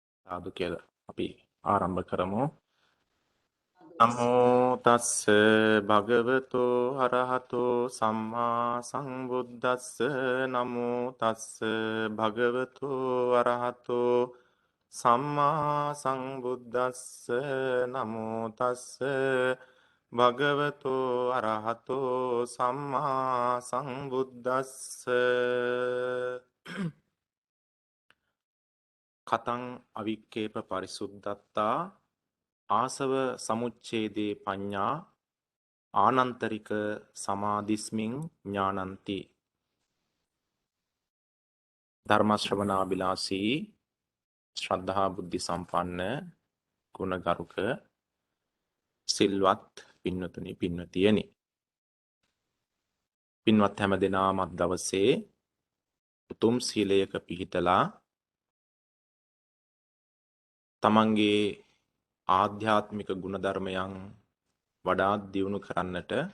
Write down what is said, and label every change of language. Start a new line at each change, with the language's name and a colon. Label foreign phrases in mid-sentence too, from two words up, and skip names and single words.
Sinhala: සාදු කියලා අපි ආරම්භ කරමු.
Pali: නමෝ තස්ස භගවතෝ අරහතෝ සම්මා සම්බුද්දස්ස නමෝ තස්ස භගවතෝ අරහතෝ සම්මා සම්බුද්දස්ස නමෝ තස්ස භගවතෝ අරහතෝ සම්මා සම්බුද්දස්ස කතං අවික්කේප පරිසුද්ධත්තා ආසව සමුච්ඡේදේ පඤ්ඤා ආනන්තරික සමාධිස්මින් ඥානಂತಿ
Sinhala: ධර්ම ශ්‍රවණාබිලාසී ශ්‍රද්ධා බුද්ධි සම්පන්න ගුණගරුක සිල්වත් පින්වතුනි පින්වතියනි පින්වත් හැම දෙනාම අද දවසේ උතුම් සීලයක පිහිටලා තමන්ගේ ආධ්‍යාත්මික ගුණධර්මයන් වඩාත් දියුණු කරන්නට